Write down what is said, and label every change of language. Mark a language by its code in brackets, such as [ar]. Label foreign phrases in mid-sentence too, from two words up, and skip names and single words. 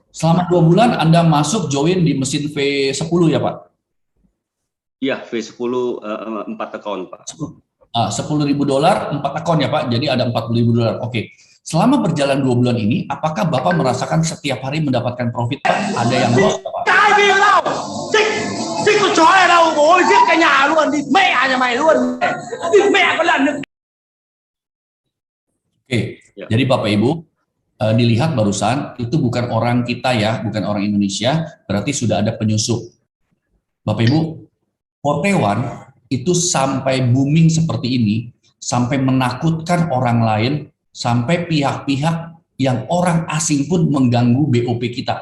[id] Selama 2 bulan Anda masuk join di mesin V10 ya Pak? Iya, V10 4 account Pak. $10.000 4 akun ya Pak, jadi ada $40.000. Oke. Selama berjalan 2 bulan ini, apakah Bapak merasakan setiap hari mendapatkan profit, Pak? Ada yang loss, Pak? [vi] Thích con chó này đâu, bố ơi, giết cả nhà luôn, đi mẹ nhà mày luôn, đi mẹ có lần được. [id] Oke, jadi Bapak Ibu, dilihat barusan, itu bukan orang kita ya, bukan orang Indonesia, berarti sudah ada penyusup. Bapak Ibu, Forte1 itu sampai booming seperti ini, sampai menakutkan orang lain, sampai pihak-pihak yang orang asing pun mengganggu BOP kita.